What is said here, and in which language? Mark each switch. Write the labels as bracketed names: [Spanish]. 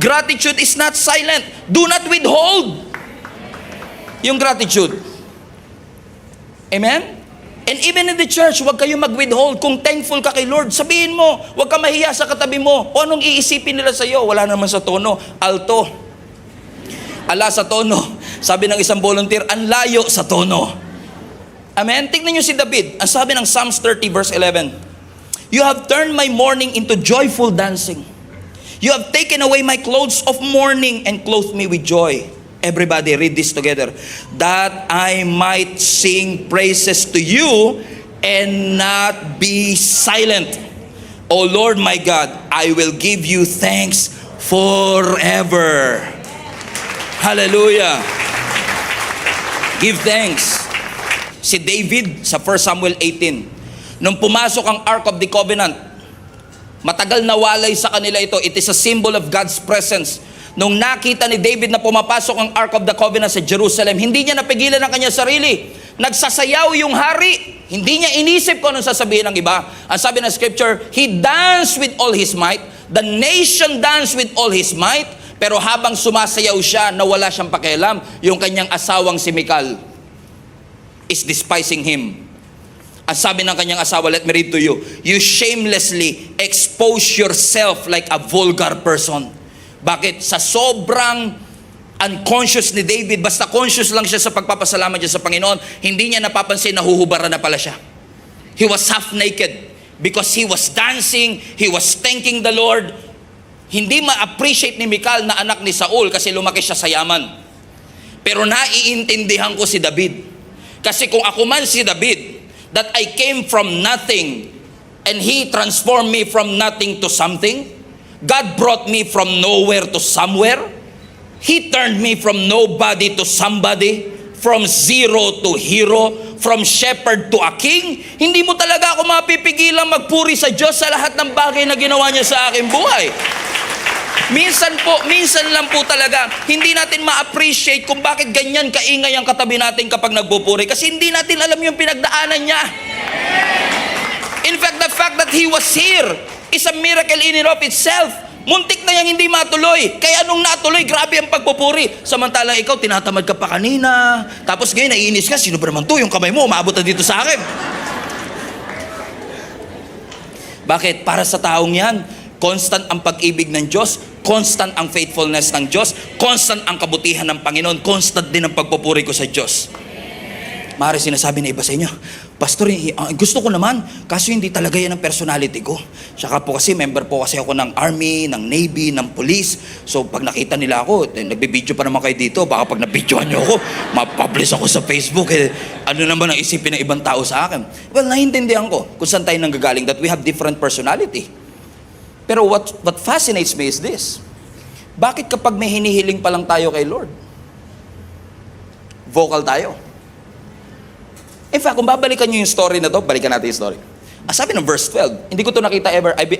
[English] Gratitude is not silent. Do not withhold yung gratitude. Amen? And even in the church, [Filipino] huwag kayo mag-withhold. Kung thankful ka kay Lord, sabihin mo. Huwag ka mahiya sa katabi mo. O anong iisipin nila sa iyo? Wala naman sa tono. Alto. Ala sa tono. Sabi ng isang volunteer, ang layo sa tono. Amen? Tingnan niyo si David. Ang sabi ng Psalms 30 verse 11, [English] "You have turned my mourning into joyful dancing. You have taken away my clothes of mourning and clothed me with joy." Everybody read this together. "That I might sing praises to you and not be silent. O Lord my God, I will give you thanks forever." Hallelujah. Give thanks. [Filipino] Si David sa 1 Samuel 18, nung pumasok ang Ark of the Covenant, matagal nawalay sa kanila ito. [English] It is a symbol of God's presence. [Filipino] Nung nakita ni David na pumapasok ang Ark of the Covenant sa Jerusalem, hindi niya napigilan ang kanyang sarili. Nagsasayaw yung hari. Hindi niya inisip kung anong sasabihin ng iba. Ang sabi ng scripture, [English] he danced with all his might. The nation danced with all his might. [Filipino] Pero habang sumasayaw siya, nawala siyang pakialam. Yung kanyang asawang si Michal [English] is despising him. [Filipino] Ang sabi ng kanyang asawa, [English] let me read to you, "You shamelessly expose yourself like a vulgar person." Bakit? [Filipino] Sa sobrang unconscious ni David, basta conscious lang siya sa pagpapasalamat niya sa Panginoon, hindi niya napapansin na huhubaran na pala siya. [English] He was half naked because he was dancing, he was thanking the Lord. [Filipino] Hindi ma-appreciate ni Michal na anak ni Saul kasi lumaki siya sa yaman. Pero naiintindihan ko si David. Kasi kung ako man si David, [English] that I came from nothing and he transformed me from nothing to something, God brought me from nowhere to somewhere. He turned me from nobody to somebody, from zero to hero, from shepherd to a king. [Filipino] Hindi mo talaga ako mapipigilang magpuri sa Diyos sa lahat ng bagay na ginawa niya sa aking buhay. Minsan lang po talaga, hindi natin ma-appreciate kung bakit ganyan kaingay ang katabi natin kapag nagpupuri. Kasi hindi natin alam yung pinagdaanan niya. [English] In fact, the fact that he was here is a miracle in and of itself. [Filipino] Muntik na yang hindi matuloy. Kaya nung natuloy, grabe ang pagpupuri. Samantalang ikaw, tinatamad ka pa kanina. Tapos ngayon, naiinis ka. Sino ba naman to? Yung kamay mo, umabot na dito sa akin. Bakit? Para sa taong yan, constant ang pag-ibig ng Diyos, constant ang faithfulness ng Diyos, constant ang kabutihan ng Panginoon, constant din ang pagpupuri ko sa Diyos. Maaari sinasabi na iba sa inyo, "Pastor, gusto ko naman, kaso hindi talaga yan ang personality ko. Saka po kasi, member po kasi ako ng Army, ng Navy, ng Police. So pag nakita nila ako, nagbibideo pa naman kayo dito, baka pag nabidyohan nyo ako, mapublish ako sa Facebook. Ano naman ang isipin ng ibang tao sa akin?" Well, naiintindihan ko kung saan tayo nanggagaling, [English] that we have different personality. Pero what fascinates me is this. [Filipino] Bakit kapag may hinihiling pa lang tayo kay Lord, vocal tayo? In fact, kung babalikan nyo yung story na to, balikan natin yung story. Sabi ng verse 12, hindi ko to nakita ever.